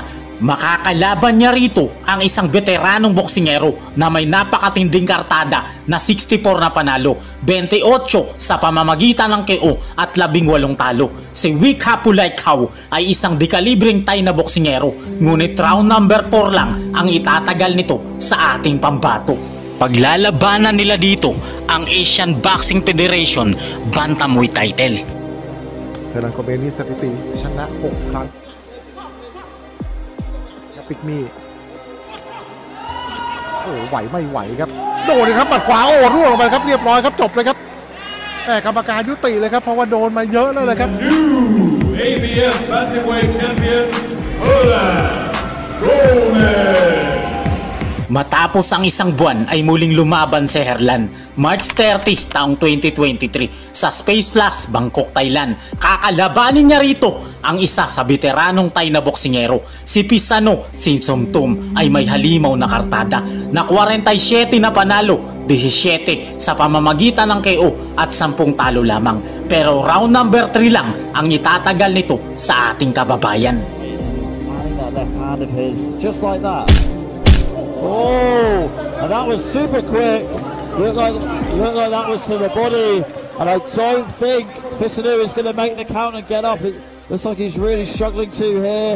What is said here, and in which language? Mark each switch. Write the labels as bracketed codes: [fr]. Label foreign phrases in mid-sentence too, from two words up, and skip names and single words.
[tl] Makakalaban niya rito ang isang veteranong boksingero na may napakatinding kartada na 64 na panalo, 28 sa pamamagitan ng KO at 18 talo. Si Week Hapulaikaw ay isang dekalibreng Thai na boksingero, ngunit [en] round number [tl] 4 lang ang itatagal nito sa ating pambato. Paglalabanan nila dito ang Asian Boxing Federation Bantamweight title. [th] เธอรันโกเบนี่สถิติชนะ6 ครั้งปิกมี่โอ้ไหวไม่ไหวครับโดนเลยครับหมัดขวาโอ้ร่วงลงไปครับเรียบร้อยครับจบเลยครับแต่กรรมการยุติเลยครับเพราะว่าโดนมาเยอะแล้วเลยครับ [en] ABF Bantamweight Champion Herland Gomez. [tl] Matapos ang isang buwan ay muling lumaban si Herland, March 30 taong 2023 sa Space Plus, Bangkok, Thailand. Kakalabanin niya rito ang isa sa veteranong Thai na boksingero. Si Pisano Sinsomtum ay may halimaw na kartada na 47 na panalo, 17 sa pamamagitan ng KO at 10 talo lamang. Pero [en] round number [tl] 3 lang ang itatagal nito sa ating kababayan. [en] That left hand of his, just like that. Oh, and that was super quick. Looked like that was to the body, and I don't think Fisanu is going to make the count and get up. It looks like he's really struggling to here.